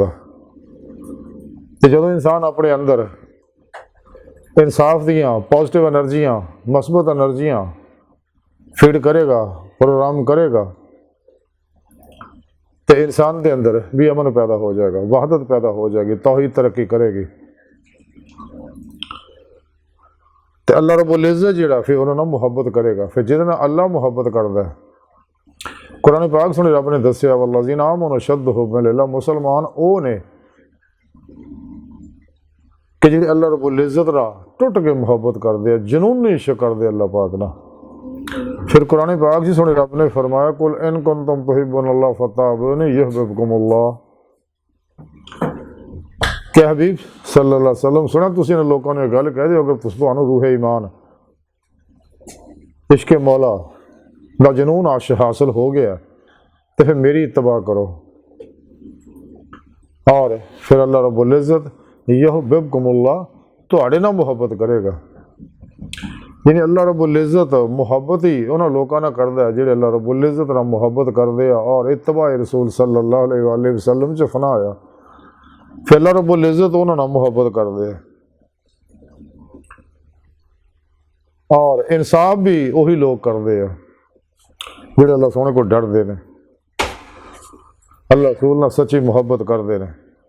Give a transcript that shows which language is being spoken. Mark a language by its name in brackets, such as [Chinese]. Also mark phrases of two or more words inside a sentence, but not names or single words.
[Urdu] تو جو انسان اپنے اندر انصاف دیاں [English] positive energies [Urdu] مثبت انرجیاں فیڈ کرے گا، پروگرام کرے گا، تو انسان کے اندر بھی امن پیدا ہو جائے گا، وحدت پیدا ہو جائے گی، توحید ترقی کرے گی. [Punjabi] تو اللہ رب العزت جیہڑا فیر انہوں نے محبت کرے گا. فیر جیہدے نال اللہ محبت کردا ہے، قرآن پاک سنے رب نے دسیا [Arabic] والذين آمنوا أشد حبا لله, [Punjabi] مسلمان وہ نے کہ جیہڑے اللہ رب العزت را ٹٹ کے محبت کردے آ، جنونی عشق کردے اللہ پاک نا. فیر قرآن پاک جی سنے رب نے فرمایا [Arabic] قل إن كنتم تحبون الله فاتبعوني يحببكم الله. [Punjabi] کہ حبیب [Arabic] صلى الله عليه وسلم [Punjabi] سنا تسیں نے لوگوں نے گل کہہ دیو اگر تہانوں روح ایمان عشق مولا دا جنون حاصل ہو گیا تو فیر میری اتباع کرو. اور فیر اللہ رب العزت یحبکم اللہ تہاڈے نال محبت کرے گا. یعنی اللہ رب العزت محبت ہی انہاں لوکاں نال کردا ہے جیہڑے اللہ رب العزت نال محبت کردے آ اور اتباع رسول [Arabic] صلى الله عليه وسلم [Punjabi] چ فنا آیا. فیر اللہ رب العزت انہاں نال محبت کردے آ. اور انصاف بھی وہی لوگ کردے آ جیہڑے اللہ سوہنے کو ڈردے نے، اللہ رسول نال سچی محبت کردے نے.